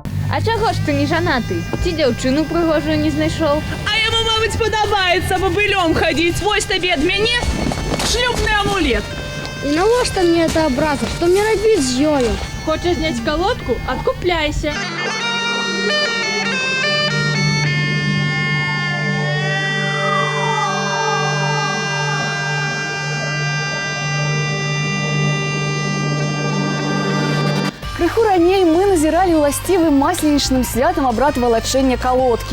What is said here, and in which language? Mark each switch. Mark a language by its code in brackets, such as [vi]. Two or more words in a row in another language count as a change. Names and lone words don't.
[uk] А чого ж ти не жанатий? Ці дівчину пригожу не знайшов. А йому, мабуть, подобається бобылем ходить. Ось тобі від мене шлюбний амулет. І навошта мені ця образа? Що мені робити з нею? Хочеш зняти колодку? Откупляйся. [be] Крыху раней мы назирали уласцівым масленічным святам абрад валачэння калодкі.